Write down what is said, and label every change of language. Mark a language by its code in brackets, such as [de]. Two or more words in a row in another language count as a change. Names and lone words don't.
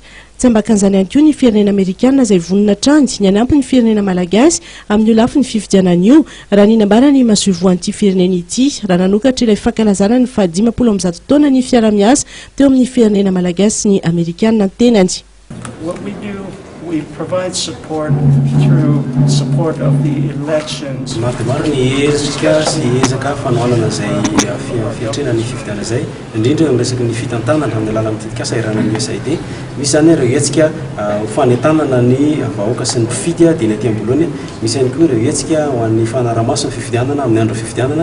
[mg] Tsy ambakan'izany ihany koa ny firenena Amerikanina izay vonona trandy ny anampy ny firenena Malagasy amin'ny lafiny fifidianana io raha ny nambarany masovoan'ity firenena ity raha nanokatra ilay fankalazana ny fa-50 taona ny fiara-miasa teo amin'ny firenena Malagasy sy ny Amerikanina tenany. [en] We provide support through support of the elections. [mg] Maro ny hezika sy ezaka fanohanana zay fiatrena ny fifidianana zay indrindra miresaky ny fitantanana amin'ny alalan'ny tetikasa iranan'ny USAID. Misy zany ireo hetsika fanentanana ny vahoaka sy ny mpifidy dia ny aty amboloany. Misy ihany koa ireo hetsika ho an'ny fanaraha-maso ny fifidianana amin'ny andro fifidianana.